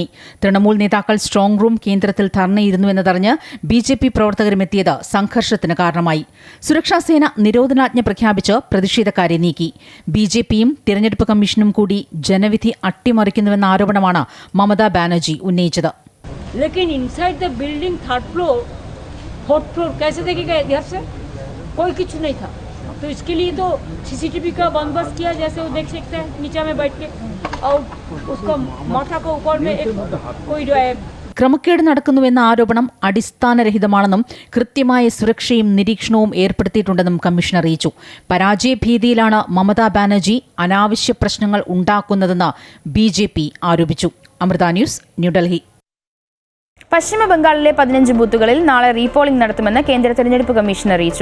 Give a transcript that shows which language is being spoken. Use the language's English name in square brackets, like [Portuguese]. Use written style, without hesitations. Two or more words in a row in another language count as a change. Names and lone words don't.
[Malayalam] തൃണമൂൽ നേതാക്കൾ [English] strong room [Malayalam] കേന്ദ്രത്തിൽ ധർണയിരുന്നുവെന്നതറിഞ്ഞ് BJP പ്രവർത്തകരും എത്തിയത് സംഘർഷത്തിന് കാരണമായി. സുരക്ഷാസേന നിരോധനാജ്ഞ പ്രഖ്യാപിച്ച് പ്രതിഷേധക്കാരെ നീക്കി. BJPയും തിരഞ്ഞെടുപ്പ് കമ്മീഷനും കൂടി ജനവിധി അട്ടിമറിക്കുന്നുവെന്ന ആരോപണമാണ് മമതാ ബാനർജി ഉന്നയിച്ചത്. [Hindi] लेकिन [English] inside the building third floor fourth floor [Hindi] कैसे देखेगा इधर से? कोई कुछ नहीं था. तो इसके लिए तो CCTV का बंदोबस्त किया, जैसे वो देख सकते हैं नीचे में बैठ के, और उसका माथा को ऊपर में एक कोई जो है. [Malayalam] ക്രമക്കേട് നടക്കുന്നുവെന്ന ആരോപണം അടിസ്ഥാനരഹിതമാണെന്നും കൃത്യമായ സുരക്ഷയും നിരീക്ഷണവും ഏർപ്പെടുത്തിയിട്ടുണ്ടെന്നും കമ്മീഷൻ അറിയിച്ചു. പരാജയഭീതിയിലാണ് മമതാ ബാനർജി അനാവശ്യ പ്രശ്നങ്ങൾ ഉണ്ടാക്കുന്നതെന്ന് BJP ആരോപിച്ചു. അമൃത ന്യൂസ്, ന്യൂഡൽഹി. പശ്ചിമ ബംഗാളിലെ 15 ബൂത്തുകളിൽ നാളെ റീപോളിംഗ് നടത്തുമെന്ന് കേന്ദ്ര തെരഞ്ഞെടുപ്പ് കമ്മീഷൻ അറിയിച്ചു.